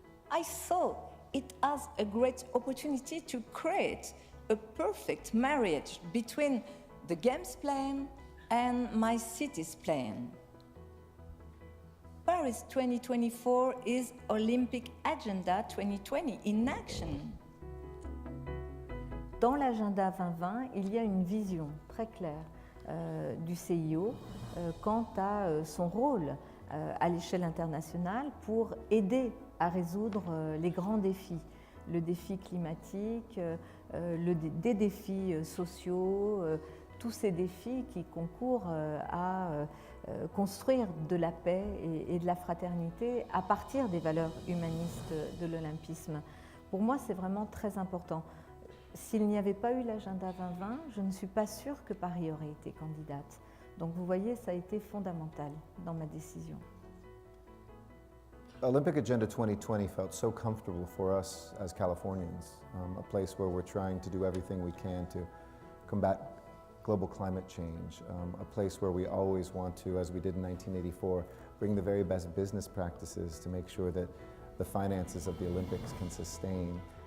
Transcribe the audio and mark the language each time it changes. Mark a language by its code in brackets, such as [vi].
[en] I saw it as a great opportunity to create a perfect marriage between the Games plan and my city's plan. Paris 2024 is Olympic Agenda 2020 in action. [fr] Dans l'agenda 2020, il y a une vision très claire du CIO quant à son rôle à l'échelle internationale pour aider à résoudre les grands défis. Le défi climatique, des défis sociaux, tous ces défis qui concourent à construire de la paix et de la fraternité à partir des valeurs humanistes de l'olympisme. Pour moi, c'est vraiment très important. S'il n'y avait pas eu l'agenda 2020, je ne suis pas sûre que Paris aurait été candidate. Donc vous voyez, ça a été fondamental dans ma décision. [en] Olympic Agenda 2020 felt so comfortable for us as Californians, a place where we're trying to do everything we can to combat global climate change, a place where we always want to, as we did in 1984, bring the very best business practices to make sure that the finances of the Olympics can sustain.